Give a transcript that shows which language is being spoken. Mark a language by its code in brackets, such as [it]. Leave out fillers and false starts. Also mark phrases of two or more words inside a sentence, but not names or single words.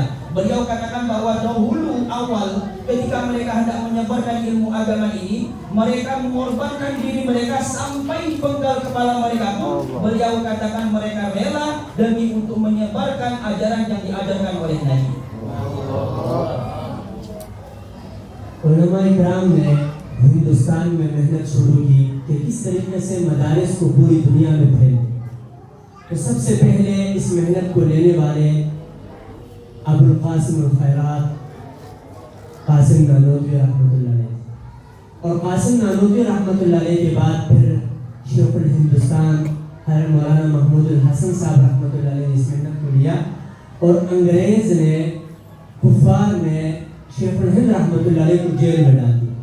[id] Beliau katakan bahwa dahulu awal ketika mereka hendak menyebarkan ilmu agama ini, mereka mengorbankan diri mereka sampai penggal kepala mereka pun. Beliau katakan mereka rela demi untuk menyebarkan ajaran yang diajarkan oleh Nabi. [ur] علمائے کرام نے ہندوستان میں محنت شروع کی کہ کس طریقے سے مدارس کو پوری دنیا میں پھیلے. تو سب سے پہلے اس محنت کو لینے والے ابوالقاسم الخیرات قاسم نانوتوی [ar] رحمة الله عليه, [ur] اور قاسم نانوتوی [ar] رحمة الله عليه [ur] کے بعد پھر شیخ الہندوستان حضرت مولانا محمود الحسن صاحب [ar] رحمة الله عليه [ur] نے اس محنت کو لیا، اور انگریز نے کفار نے شیخ الہند [ar] رحمة الله عليه [ur] کو جیل میں ڈال دیا.